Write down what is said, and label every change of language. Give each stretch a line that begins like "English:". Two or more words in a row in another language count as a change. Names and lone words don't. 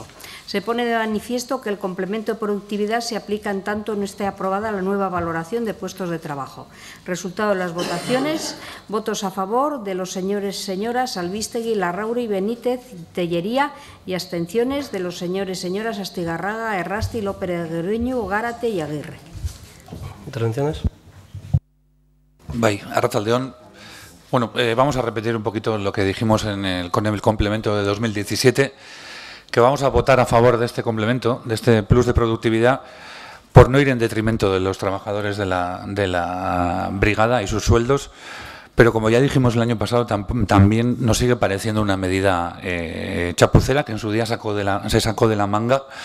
Spanish: Se pone de manifiesto que el complemento de productividad se aplica en tanto no esté aprobada la nueva valoración de puestos de trabajo. Resultado de las votaciones: votos a favor de los señores y señoras Albistegui, Larrauri, Benítez, Tellería, y abstenciones de los señores y señoras Astigarraga, Errasti, López de Guereñu, Gárate y Aguirre. ¿Intervenciones?
Basque: Bai, arratsaldeon.
Spanish: Bueno, vamos a repetir un poquito lo que dijimos con el complemento de 2017, que vamos a votar a favor de este complemento, de este plus de productividad, por no ir en detrimento de los trabajadores de la brigada y sus sueldos, pero como ya dijimos el año pasado, también nos sigue pareciendo una medida chapucera que en su día se sacó de la manga.